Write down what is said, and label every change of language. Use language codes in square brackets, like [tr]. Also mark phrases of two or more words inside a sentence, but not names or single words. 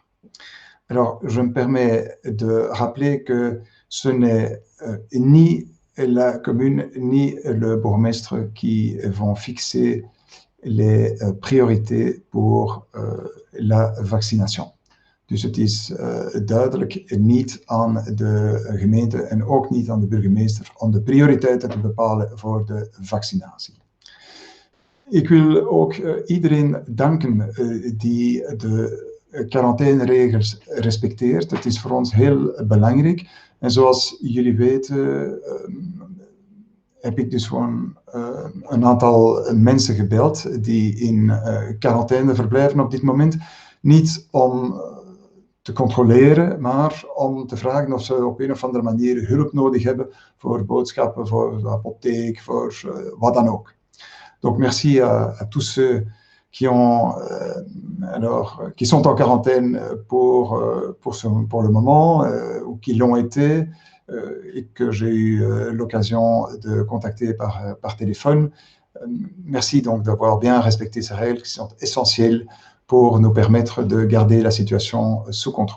[fr] Alors, je me permets de rappeler que ce n'est ni la commune ni le bourgmestre qui vont fixer les priorités pour la vaccination. [nl] Dus het is duidelijk niet aan de gemeente en ook niet aan de burgemeester om de prioriteiten te bepalen voor de vaccinatie. Ik wil ook iedereen danken die de quarantaineregels respecteert. Het is voor ons heel belangrijk. En zoals jullie weten heb ik dus gewoon een aantal mensen gebeld die in quarantaine verblijven op dit moment. Niet om te controleren, maar om te vragen of ze op een of andere manier hulp nodig hebben voor boodschappen, voor de apotheek, voor wat dan ook. [fr] Donc merci à tous ceux qui sont en quarantaine pour le moment ou qui l'ont été et que j'ai eu l'occasion de contacter par téléphone. Merci donc d'avoir bien respecté ces règles qui sont essentielles pour nous permettre de garder la situation sous contrôle.